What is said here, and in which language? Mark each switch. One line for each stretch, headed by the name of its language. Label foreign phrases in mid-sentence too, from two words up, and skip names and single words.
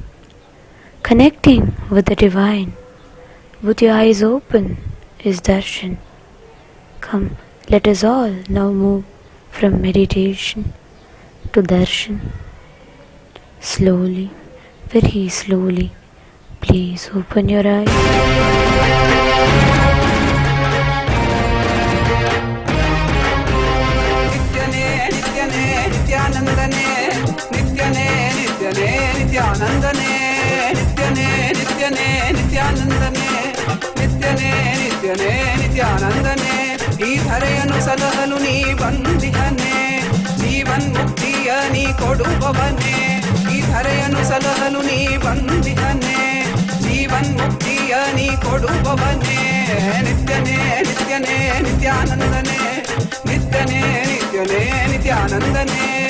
English: Connecting with the Divine with your eyes open is darshan. Come, let us all now move from meditation to darshan. Slowly, very slowly, please open your eyes. Nityanandane, Nityane, Nityane, Nithyanandane, Nityane, Nityane, Nithyanandane, Nityane, Nityane, Nithyanandane.
Kannada: ಈ ಧರೆಯನ್ನು ಸಲಹಲು ನೀ ಬಂದಿಹನೆ, ಜೀವನ್ ಮುಕ್ತಿಯ ನೀ ಕೊಡುವವನೇ. ಈ ಧರೆಯನ್ನು ಸಲಹಲು ನೀ ಬಂದಿಹನೆ, ಜೀವನ್ ಮುಕ್ತಿಯ ನೀ ಕೊಡುವವನೇ. ನಿತ್ಯನೇ ನಿತ್ಯನೇ ನಿತ್ಯಾನಂದನೇ, ನಿತ್ಯನೇ ನಿತ್ಯನೇ ನಿತ್ಯಾನಂದನೇ.